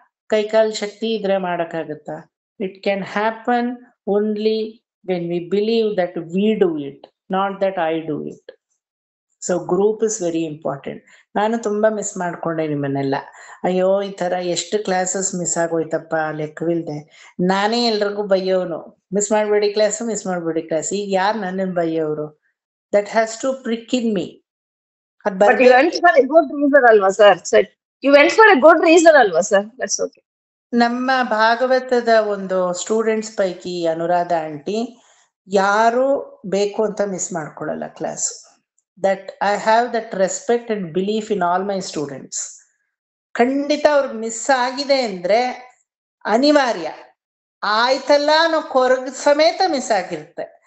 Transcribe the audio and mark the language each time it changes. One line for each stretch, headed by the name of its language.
Kannada: ಕೈಕಾಲ್ ಶಕ್ತಿ ಇದ್ರೆ ಮಾಡಕ್ಕಾಗತ್ತಾ?
English: It can happen only when we believe that we do it, not that I do it. So group is very important.
Kannada: ನಾನು ತುಂಬಾ miss ಮಾಡ್ಕೊಂಡೆ ನಿಮ್ಮನ್ನೆಲ್ಲ. ಅಯ್ಯೋ ಈ ತರ ಎಷ್ಟು ಕ್ಲಾಸಸ್ ಮಿಸ್ ಆಗೋಯ್ತಪ್ಪ ಲೆಕ್ಕವಿಲ್ದೆ. ನಾನೇ ಎಲ್ರಿಗೂ ಬೈಯೋನು, ಮಿಸ್ ಮಾಡ್ಬೇಡಿ ಕ್ಲಾಸ್, ಮಿಸ್ ಮಾಡ್ಬೇಡಿ ಕ್ಲಾಸ್. ಈಗ ಯಾರು ನನ್ನನ್ನು ಬೈಯೋರು?
English: That has to prick in me. But you went for a good reason alva sir. You went for a good reason alva sir. That's okay.
Kannada: ನಮ್ಮ ಭಾಗವತದ ಒಂದು ಸ್ಟೂಡೆಂಟ್ಸ್ ಪೈಕಿ ಅನುರಾಧ ಆಂಟಿ ಯಾರು ಬೇಕು ಅಂತ miss ಮಾಡ್ಕೊಳ್ಳಲ್ಲ class.
English: That I have that respect and belief in all my students.
Kannada: ಖಂಡಿತ ಅವ್ರಿಗೆ miss ಆಗಿದೆ ಅಂದ್ರೆ ಅನಿವಾರ್ಯ ಆಯ್ತಲ್ಲ ಅನ್ನೋ ಕೊರಗ ಸಮೇತ ಮಿಸ್ ಆಗಿರುತ್ತೆ.